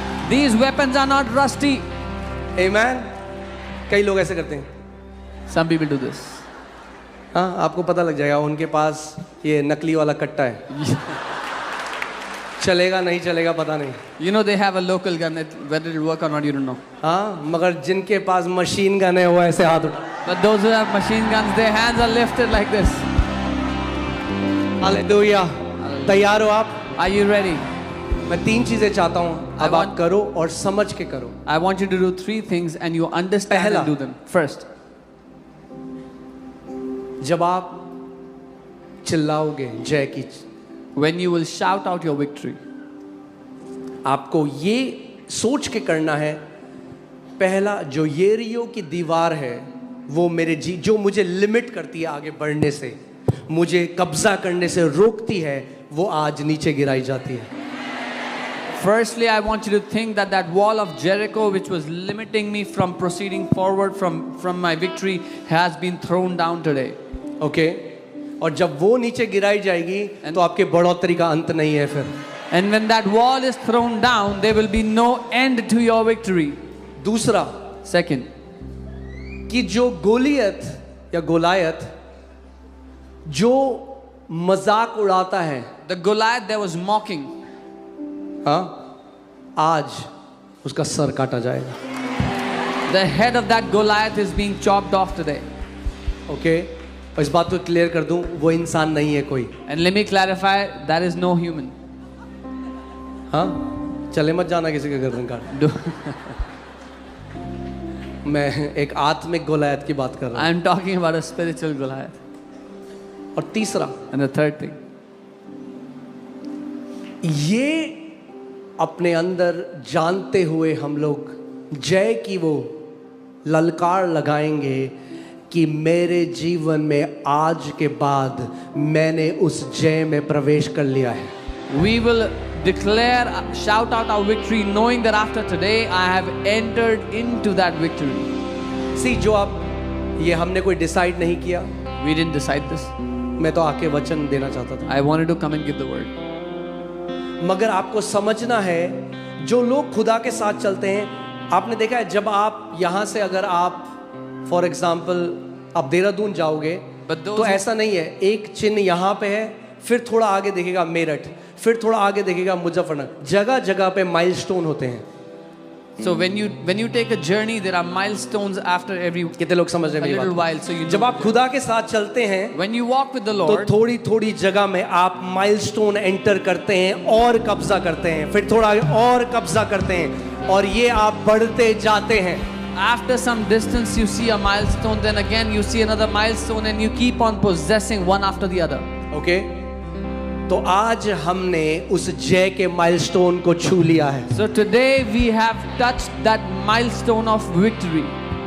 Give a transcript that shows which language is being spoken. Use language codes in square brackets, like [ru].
[en] These weapons are not rusty. [hi] आमेन। कई लोग ऐसे करते हैं। [en] Some people do this. [hi] हाँ, आपको पता लग जाएगा उनके पास ये नकली वाला कट्टा है। चलेगा नहीं चलेगा पता नहीं। [en] You know they have a local gun. Whether it will work or not, you don't know. [hi] हाँ, मगर जिनके पास मशीन गन है वो ऐसे हाथ उठा। [en] But those who have machine guns, their hands are lifted like this. [hi] Hallelujah. तैयार हो आप? [en] Are you ready? [hi] मैं तीन चीजें चाहता हूँ अब [en] want- [hi] आप करो और समझ के करो। [en] I want you to do three things and you understand [hi] पहला। [en] and do them. First, [hi] जब आप चिल्लाओगे जय की, [en] when you will shout out your victory, [hi] आपको ये सोच के करना है, पहला जो येरियो की दीवार है वो मेरे जो मुझे लिमिट करती है आगे बढ़ने से, मुझे कब्जा करने से रोकती है, वो आज नीचे गिराई जाती है। [en] firstly, I want you to think that that wall of Jericho, which was limiting me from proceeding forward from my victory, has been thrown down today. [hi] Okay और जब वो नीचे गिराई जाएगी तो आपके बढ़ोतरी का अंत नहीं है फिर। [en] And when that wall is thrown down, there will be no end to your victory. [hi] दूसरा [en] Second, [hi] कि जो गोलियत या गोलायत जो मजाक उड़ाता है, [en] the Goliath that was mocking, [hi] हाँ, आज उसका सर काटा जाएगा। [en] the head of that Goliath is being chopped off today. [hi] Okay और इस बात को क्लियर कर दूं, वो इंसान नहीं है कोई। [en] And let me clarify, that is no human. [hi] हाँ, चले मत जाना किसी के गर्दन काट। [en] Do- [hi] मैं एक आत्मिक गोलायत की बात कर रहा [en] I am talking about a spiritual Goliath. [hi] हूँ। और तीसरा, [en] And the third thing, [hi] ये अपने अंदर जानते हुए हम लोग जय की वो ललकार लगाएंगे कि मेरे जीवन में आज के बाद मैंने उस जय में प्रवेश कर लिया है। [en] we will declare, shout out our victory, knowing that after today I have entered into that victory. [hi] सी जो आप, ये हमने कोई डिसाइड नहीं किया, [en] We didn't decide this. [hi] मैं तो आके वचन देना चाहता था, [en] I wanted to come and give the word. [hi] मगर आपको समझना है जो लोग खुदा के साथ चलते हैं, आपने देखा है जब आप यहाँ से अगर आप फॉर एग्जाम्पल आप देहरादून जाओगे [en] But those [hi] तो [en] who- [hi] ऐसा नहीं है, एक चिन्ह यहाँ पे है, फिर थोड़ा आगे देखेगा मेरठ, फिर थोड़ा आगे देखेगा मुजफ्फरनगर, जगह जगह पे माइलस्टोन होते हैं। [en] So when you take a journey, there are milestones after every [hi] कितने लोग समझ रहे [en] a [hi] हैं मेरी [en] little [hi] बात? [en] while. So you [hi] जब [en] know, [hi] आप खुदा के साथ चलते हैं [en] when you walk with the [hi] तो [en] Lord, [hi] थोड़ी थोड़ी जगह में आप माइलस्टोन एंटर करते हैं और कब्जा करते हैं, फिर थोड़ा आगे और कब्जा करते हैं, और ये आप बढ़ते जाते हैं। [en] after some distance you see a milestone, then again you see another milestone, and you keep on possessing one after the other. [hi] Okay तो आज हमने उस जय के माइलस्टोन को छू लिया है। [en] So today we have touched that milestone of victory.